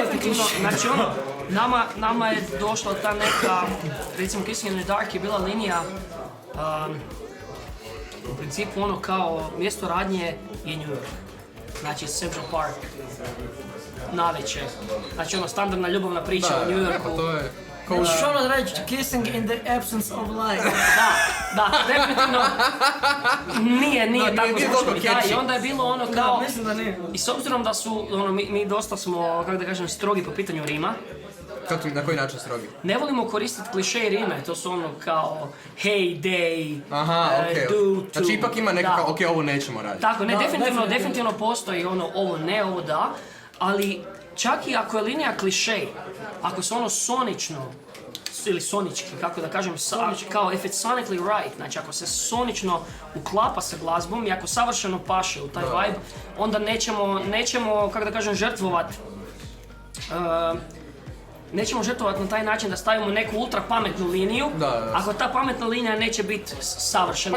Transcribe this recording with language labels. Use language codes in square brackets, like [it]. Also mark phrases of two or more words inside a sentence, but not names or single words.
[hr] definitivno, znači ono, nama je došla ta neka, recimo Kissing in the Dark je bila linija, u principu ono kao mjesto radnje je New York, znači Central Park, navečer, znači ono standardna ljubavna priča u New Yorku. Pa to je... Možeš ono reći [en] kissing in the absence of life. [hr] Da, definitivno nije tako nije zvučilo. toliko Da, catchy. i onda je bilo ono kao... Mislim da nije. I s obzirom da su, ono, mi dosta smo, kako da kažem, strogi po pitanju rima, Na koji način strogi? ne volimo koristiti kliše i rime, to su ono kao [en] hey, day, [hr] Aha, okej. [en] do, to. [hr] Znači ipak ima nekako, Da. okej, ovo nećemo raditi. Tako, ne, Da, definitivno postoji ono, ovo ne, ovo da, ali čak i ako je linija kliše, ako se ono sonično, ili sonički, kako da kažem, kao [en] if it's sonically right, [hr] znači ako se sonično uklapa sa glazbom i ako savršeno paše u taj vibe, onda nećemo, kako da kažem, žrtvovat na taj način da stavimo neku ultra pametnu liniju, ako ta pametna linija neće biti savršena